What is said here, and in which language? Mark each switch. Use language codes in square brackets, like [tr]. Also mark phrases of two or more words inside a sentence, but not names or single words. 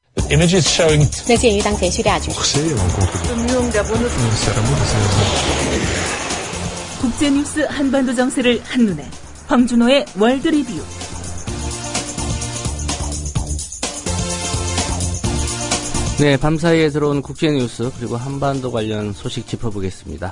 [en] Images showing [zh] 那鉴于当前叙利亚局势， [ko] 국제뉴스 한반도 정세를 한눈에 황준호의 월드 리뷰. 네, 밤사이에 들어온 국제뉴스 그리고 한반도 관련 소식 짚어보겠습니다.